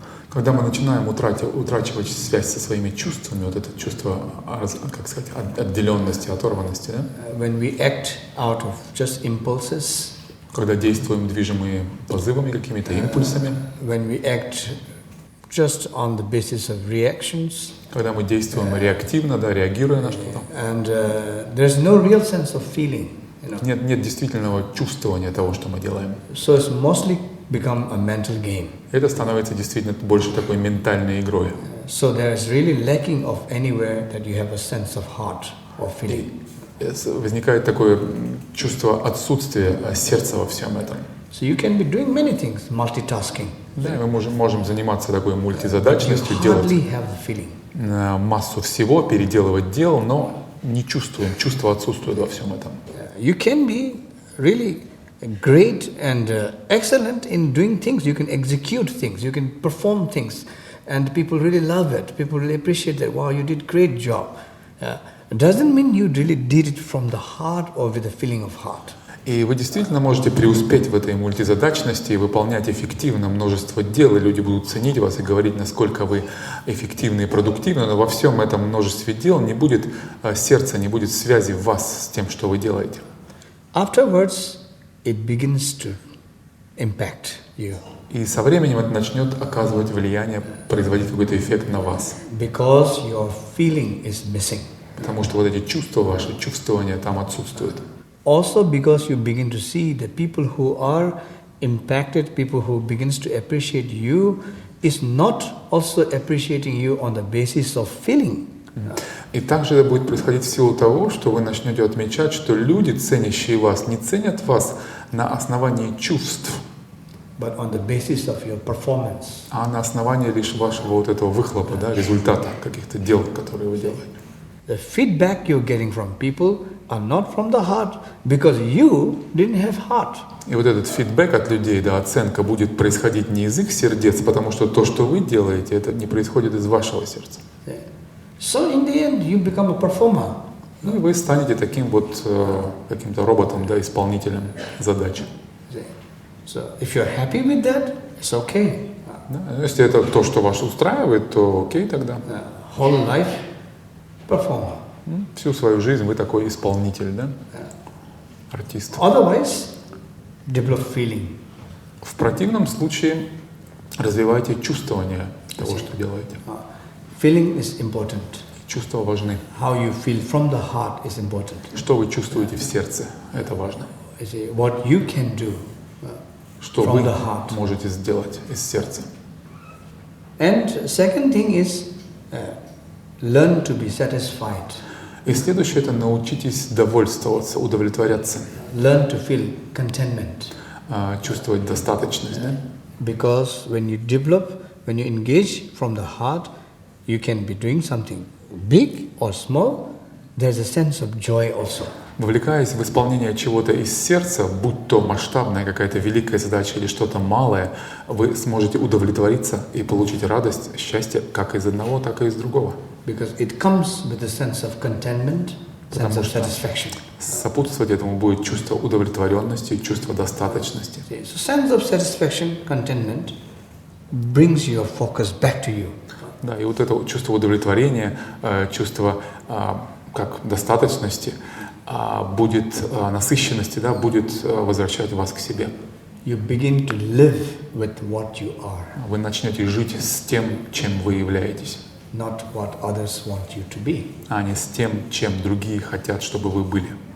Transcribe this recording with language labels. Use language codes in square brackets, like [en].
[ru] Когда мы начинаем утрачивать связь со своими чувствами, вот это чувство, как сказать, отделенности, оторванности, да? [en] When we act out of just impulses, [ru] Когда действуем движимые позывами, какими-то импульсами, [en] when we act just on the basis of reactions, [ru] когда мы действуем реактивно, да, реагируя на что-то, [en] and there's no real sense of feeling. [ru] нет действительного чувствования того, что мы делаем. [en] So it's mostly become a mental game. [ru] Это становится действительно больше такой ментальной игрой. [en] So there is really lacking of anywhere that you have a sense of heart or feeling. [ru] Возникает такое чувство отсутствия сердца во всем этом. [en] So you can be doing many things, multitasking. [ru] Да, мы можем заниматься такой мультизадачностью, [en] You [ru] делать [en] hardly have the feeling. [ru] массу всего, переделывать дело, но не чувствуем, чувство отсутствует во всем этом. [en] You can be really great and excellent in doing things. You can execute things. You can perform things, and people really love it. People really appreciate that. Wow, you did great job. It doesn't mean you really did it from the heart or with a feeling of heart. [ru] И вы действительно можете преуспеть в этой мультизадачности и выполнять эффективно множество дел, и люди будут ценить вас и говорить, насколько вы эффективны и продуктивны, но во всем этом множестве дел не будет сердца, не будет связи в вас с тем, что вы делаете. [en] Afterwards, it begins to impact you. [ru] И со временем это начнет оказывать влияние, производить какой-то эффект на вас. [en] Because your feeling is missing. [ru] Потому что вот эти чувства, ваши чувствования там отсутствуют. [en] Also because you begin to see that people who are impacted, people who begins to appreciate you, is not also appreciating you on the basis of feeling. [ru] И также это будет происходить в силу того, что вы начнете отмечать, что люди, ценящие вас, не ценят вас на основании чувств, [en] But on the basis of your performance. [ru] а на основании лишь вашего вот этого выхлопа, да, результата каких-то дел, которые вы делаете. [en] The feedback you're getting from people are not from the heart because you didn't have heart. [ru] И вот этот фидбэк от людей, да, оценка будет происходить не из их сердец, потому что то, что вы делаете, это не происходит из вашего сердца. [en] So in the end, you become a performer. [ru] Ну и вы станете таким вот каким-то роботом, да, исполнителем задачи. [en] So if you're happy with that, it's okay. [ru] Да, если это то, что вас устраивает, то окей тогда. [en] Whole life, performer. [ru] Всю свою жизнь вы такой исполнитель, да? Артист. [en] Otherwise, develop feeling. [ru] В противном случае развивайте чувствование того, что делаете. [en] Feeling is important. [ru] Чувства важны. [en] How you feel from the heart is important. [ru] Что вы чувствуете в сердце, это важно. [en] What you can do [ru] Что [en] from [ru] вы [en] the heart. [ru] можете сделать из сердца. [en] And second thing is learn to be satisfied. [ru] И следующее – это научитесь довольствоваться, удовлетворяться. [en] Learn to feel contentment. [ru] Чувствовать достаточность. Да? [en] Because when you develop, when you engage from the heart, you can be doing something big or small. There's a sense of joy also. [ru] Вовлекаясь в исполнение чего-то из сердца, будь то масштабная какая-то великая задача или что-то малое, вы сможете удовлетвориться и получить радость, счастье как из одного, так и из другого. [en] Because it comes with a sense of contentment, sense of satisfaction. [ru] Сопутствовать этому будет чувство удовлетворенности, чувство достаточности. [en] So sense of satisfaction, contentment brings your focus back to you. [ru] Да, и вот это чувство удовлетворения, чувство как достаточности, будет насыщенности, да, будет возвращать вас к себе. [en] You begin to live with what you are. [ru] Вы начнете жить с тем, чем вы являетесь. [en] Not what others want you to be. [ru] А не с тем, чем другие хотят, чтобы вы были.